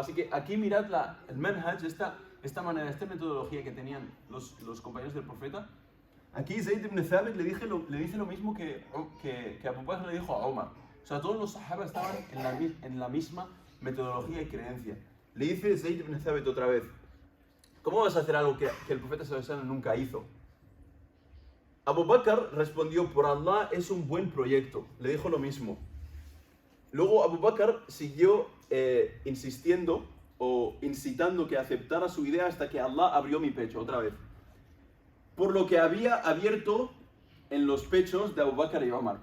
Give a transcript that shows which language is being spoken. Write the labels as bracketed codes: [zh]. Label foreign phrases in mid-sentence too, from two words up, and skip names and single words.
[es] Así que aquí mirad el manhaj, esta manera, esta metodología que tenían los compañeros del profeta. Aquí Zayd ibn Thabit le dice lo mismo que Abu Bakr le dijo a Omar. O sea, todos los sahaba estaban en la misma metodología y creencia. Le dice Zayd ibn Thabit otra vez, ¿cómo vas a hacer algo que el profeta [ar] صلى الله عليه وسلم [es] nunca hizo? Abu Bakr respondió, por Allah es un buen proyecto. Le dijo lo mismo. Luego Abu Bakr siguió insistiendo o incitando que aceptara su idea hasta que Allah abrió mi pecho otra vez. Por lo que había abierto en los pechos de Abu Bakr y Omar.